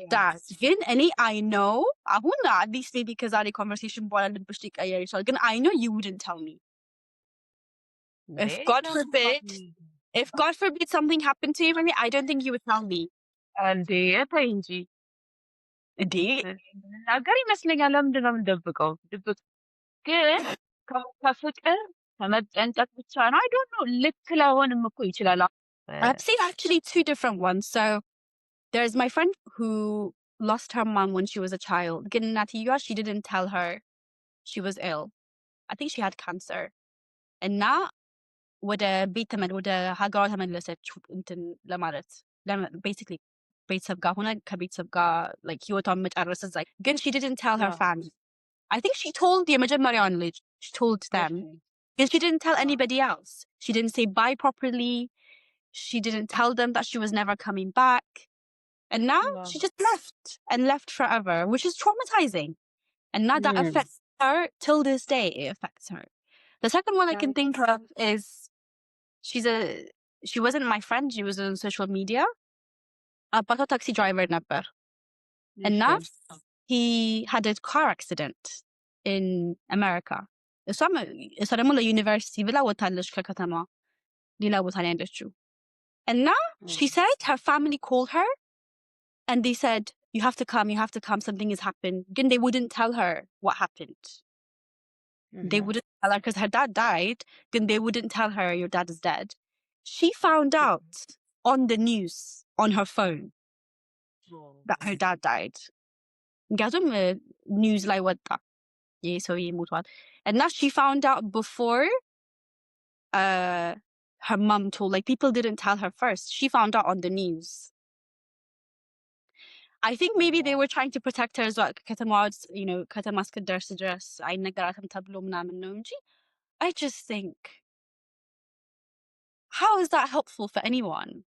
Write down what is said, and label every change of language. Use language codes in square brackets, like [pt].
[en] Yeah. that. [am] ግን እኔ [en] I know አሁን at least maybe [am] ከዛሬ [en] conversation [am] በኋላ ልብሽ ሊቀየር ይችላል። ግን [en] I know you wouldn't tell me. If God forbid, if God forbid something happened to you, maybe I don't think you would tell me. [am] እንዴ ተይ እንጂ እንዴ ነገር ይመስለኛል። ለምንድን ነው የምንደብቀው? ድብቅ ግን ከፍቅር ከመጠንቀቅ ብቻ ነው። [en] I don't know [am] ልክ ላይሆንም እኮ ይችላል። [en] I've seen actually two different ones. So there's my friend who lost her mom when she was a child. [am] ግን እናትየዋ [en] she didn't tell her she was ill. I think she had cancer. [am] እና ወደ ቤት ወደ ሀገሯ ተመለሰች እንትን ለማለት basically ቤተሰብ ጋር ሆነ ከቤተሰብ ጋር like ህይወቷን መጨረስ እዛ ግን [en] she didn't tell her family. I think she told [am] የመጀመሪያውን ልጅ [en] she told them but she didn't tell anybody else. She didn't say bye properly. She didn't tell them that she was never coming back. And now she just left forever, which is traumatizing. And now that affects her till this day. It affects her. The second one I can think of is she wasn't my friend. She was on social media. [am] አባቷ [en] taxi driver ነበር. And now he had a car accident in America. [am] እሷ ደግሞ ለዩኒቨርሲቲ ብላ ወታለች ከከተማ ሌላ ቦታ ላይ ያለችው. [en] And now she said her family called her and they said, you have to come, something has happened. Again, they wouldn't tell her what happened. They wouldn't tell her because her dad died. Then they wouldn't tell her your dad is dead. She found out on the news on her phone that her dad died. [am] ምክንያቱም news ላይ ወጣ ይህ ሰውዬ ሞቷል. [en] And now she found out before her mom told, like people didn't tell her first. She found out on the news. I think maybe they were trying to protect her as well. [am] ከተማ እስክትደርስ ድረስ አይነገራትም ተብሎ ምናምን ነው እንጂ [en] I just think, how is that helpful for anyone?